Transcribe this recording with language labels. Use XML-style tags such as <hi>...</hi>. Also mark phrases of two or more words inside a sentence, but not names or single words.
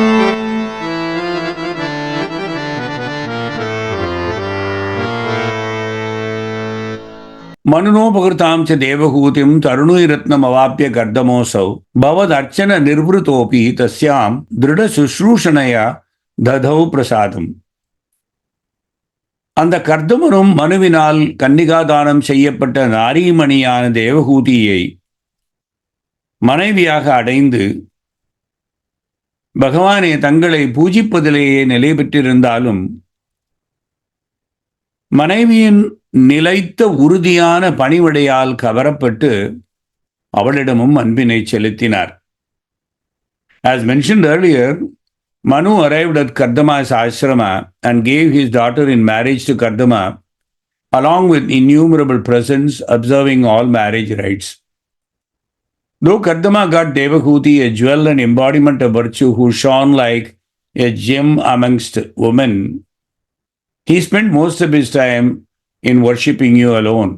<sa>मनुनोपहृतां च देवहूतिं तरुणीरत्नम् अवाप्य कर्दमोऽसौ भवद् अर्चन निर्वृतोऽपि तस्यां दृढशुश्रूषणया दधौ प्रसादम्.</sa> <ta>அந்த கர்தமரும் மனுவினால் கன்னிகாதானம் செய்யப்பட்ட நாரீமணியான தேவகூதியை மனைவியாக அடைந்து பகவானே தங்களை பூஜிப்பதிலேயே நிலை பெற்றிருந்தாலும் மனைவியின் நிலைத்த உறுதியான பணிவிடையால் கவரப்பட்டு அவளிடமும் அன்பினை செலுத்தினார்.</ta> <en>As mentioned earlier, Manu arrived at Kardama's ashrama and gave his daughter in marriage to Kardama, along with innumerable presents, observing all marriage rites. Though Kardama got Devahuti, a jewel and embodiment of virtue who shone like a gem amongst women, he spent most of his time in worshipping you alone.</en>